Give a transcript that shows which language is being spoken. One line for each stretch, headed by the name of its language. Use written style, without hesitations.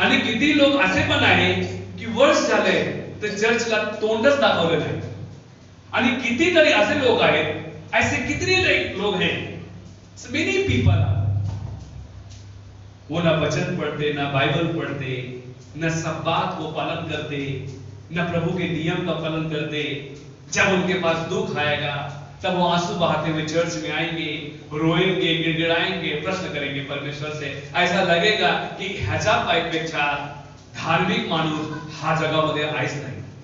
Marathi: आणि किती लोक असे पण आहे की वर्ष झाले तर चर्चला तोंडच दाखवलं नाही। आणि कितीतरी असे लोक आहेत,
Hindi: ऐसे कितने लोग हैं,
English: many people,
Hindi: वो ना वचन पढ़ते, ना बाइबल पढ़ते, न सब्बात को पालन करते, न प्रभु के नियम का पालन करते। जब उनके पास दुख आएगा तब वो आंसू बहाते हुए चर्च में आएंगे, रोएंगे, गिड़गिड़ाएंगे, प्रश्न करेंगे परमेश्वर से। ऐसा लगेगा की
Marathi: ह्याच्या पेक्षा धार्मिक माणूस हा जगामध्ये आहेच नाही।